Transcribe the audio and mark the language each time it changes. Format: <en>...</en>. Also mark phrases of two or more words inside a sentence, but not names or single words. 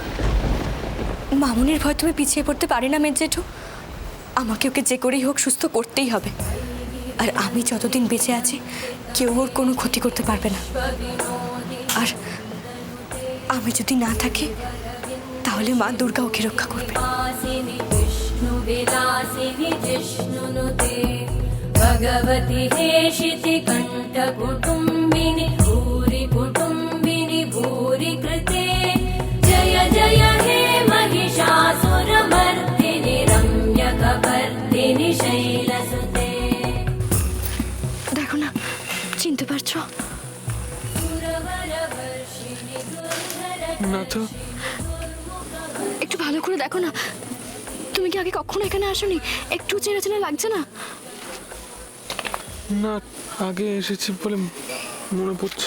<bn>মামুনির ভয় তুমি পিছিয়ে পড়তে পারি না মেজেঠু, আমাকে ওকে যে করেই হোক সুস্থ করতেই হবে। আর আমি যতদিন বেঁচে আছি কেউ ওর কোনো ক্ষতি করতে পারবে না। আর আমি যদি না থাকি তাহলে মা দুর্গা ওকে রক্ষা করবে।</bn> <sa>भगवति हेशिति कण्ठ कुटुम्बिनि भूरि कुटुम्बिनि भूरि कृते जय जय हे महिषासुरमर्दिनि रम्यकपर्दिनि शैलसुते।</sa> <bn>দেখো না, চিনতে পারছো? না তো। একটু ভালো করে দেখো না, তুমি কি আগে কখনো এখানে আসোনি? একটু চেনা চেনা লাগছে না? না, আগে এসেছি বলে মনে পড়ছে।</bn>